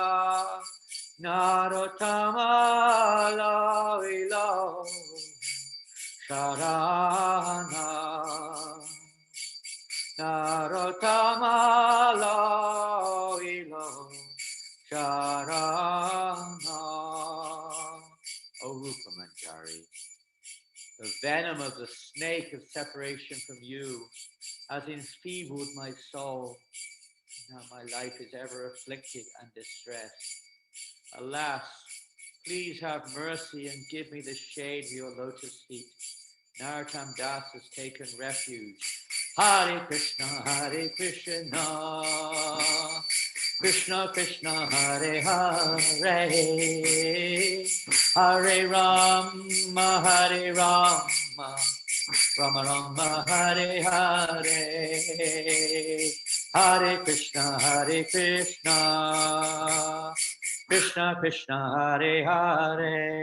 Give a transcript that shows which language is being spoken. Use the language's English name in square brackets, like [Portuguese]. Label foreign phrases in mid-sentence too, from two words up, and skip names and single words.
[Bangla] নরোত্তম লইল শরণ. নরোত্তম লইল শরণ. [English] O Rupa Manjari, the venom of the snake of separation from you has enfeebled my soul. Now my life is ever afflicted and distressed. Alas, please have mercy and give me the shade of your lotus feet. Narottam Das has taken refuge. Hare Krishna, Krishna Krishna, Hare Hare, Hare Rama, Hare Rama, Rama Rama, Hare Hare, Hare Krishna, Krishna Krishna, Hare Hare,